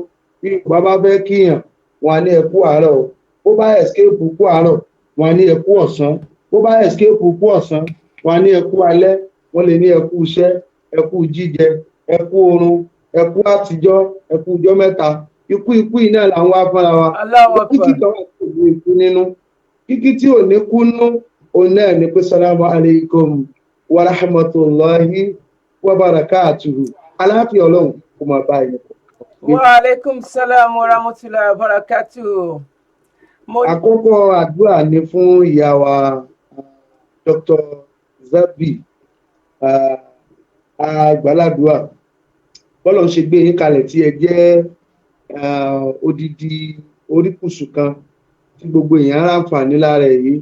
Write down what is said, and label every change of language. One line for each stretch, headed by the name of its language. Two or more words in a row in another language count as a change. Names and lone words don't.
Yoruba: Bí bàbá fẹ́ kíyàn wọn ní ẹkú àárọ̀, ó bá escape kú àárọ̀ wọn ní ẹkú ọ̀sán, ó bá escape kú ọ̀sán wọn ní ẹkú alẹ́, wọn lè ní ẹkú iṣẹ́, ẹkú jíjẹ, ẹkú oorun, ẹkú àtijọ́, ẹkú ọjọ́ mẹ́ta. Ikú iná làwọn wá fúnra wa. Kíkí kan wà tí ò ní ikú nínú, kíkí tí ò ní kú nú, òun náà ní pé
Arabic: السلام عليكم ورحمة الله وبركاته.
Yoruba: Aláàfíà Ọlọ́run kó máa bá ẹni.
Arabic: وعليكم السلام ورحمة الله وبركاته.
Yoruba: Àkọ́kọ́ àdúrà ni fún ìyá wa Dr. Zabi àgbàládùá. Bọ́lọ̀ ń ṣe gbé yín kalẹ̀ tí ẹ jẹ́ odidi oríkùsù kan tí gbogbo èèyàn ráǹfààní lára yìí.